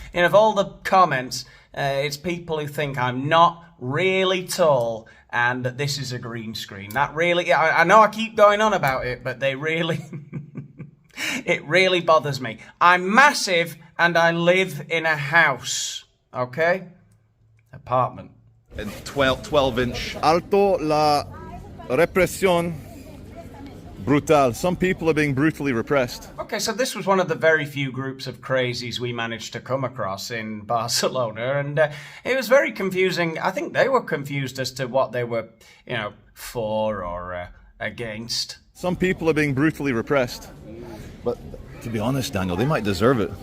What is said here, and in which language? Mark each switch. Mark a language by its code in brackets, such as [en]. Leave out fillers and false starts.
[en] And of all the comments, it's people who think I'm not really tall and that this is a green screen. That really... I know I keep going on about it, but they really... It really bothers me. I'm massive and I live in a house, okay? Apartment. 12-inch. [es] Alto la represión brutal. [en] Some people are being brutally repressed. Okay, so this was one of the very few groups of crazies we managed to come across in Barcelona, and it was very confusing. I think they were confused as to what they were, you know, for or against. Some people are being brutally repressed. But to be honest, Daniel, they might deserve it.